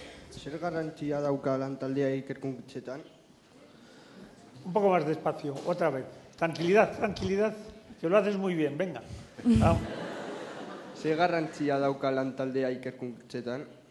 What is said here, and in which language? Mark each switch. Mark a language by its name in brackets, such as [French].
[Basque] Zer garrantzia dauka lantaldea ikerkuntzetan? [Spanish] Un poco más despacio, otra vez. Tranquilidad, tranquilidad, que lo haces muy bien, venga. [Basque] Zer garrantzia dauka lantaldea ikerkuntzetan?